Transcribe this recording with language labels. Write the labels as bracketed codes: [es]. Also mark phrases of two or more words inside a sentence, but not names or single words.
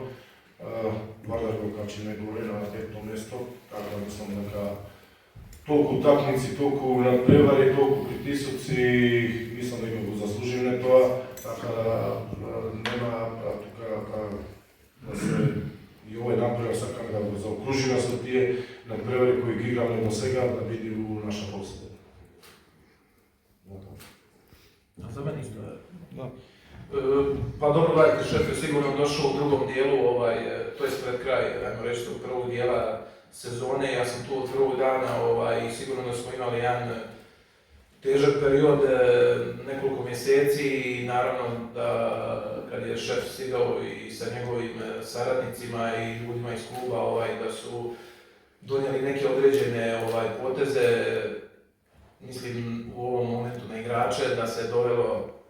[mk] Вардар го качи негоре на 5-то место, така да мислам дека толку утакмици, толку надпревари, толку притисоци, мислам дека го заслуживме тоа, така нема тука да се и овој напревар сакаме да го заокружиме со тие надпревари кои ги играме до сега да биде у наша посета. За мене исто е. Да. [bs] Pa dobro, gledajte, šef je sigurno došao u drugom dijelu, to je pred kraj, ajmo reći, tog prvog dijela sezone. Ja sam tu od prvog dana i sigurno da smo imali jedan težak period, nekoliko mjeseci i naravno da kad je šef stigao i sa njegovim saradnicima i ljudima iz kluba da su donijeli neke određene poteze, mislim u ovom momentu na igrače, da se dovelo